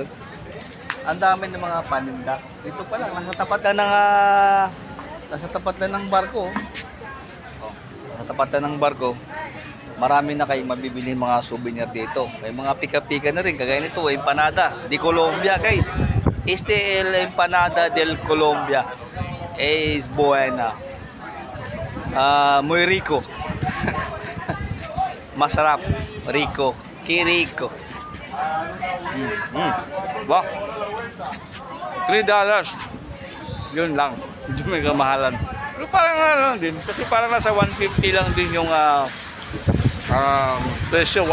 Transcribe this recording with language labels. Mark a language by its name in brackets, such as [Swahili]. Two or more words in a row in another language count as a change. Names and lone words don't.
[Filipino] Ang dami ng mga paninda. Dito pa lang nasa tapat na ng barko. Oh, nasa tapat na ng barko. Marami na kayong mabibili mga souvenir dito. May mga pika-pika na rin. Kagaya nito, empanada di Colombia, guys. [Spanish] Este el empanada del Colombia. Es buena. Muy rico. [Filipino] Masarap. Rico. Kiriko. Wow. $3. Yun lang. Medyo may kamahalan. Pero parang lang din. Kasi parang nasa 150 lang din yung presyo.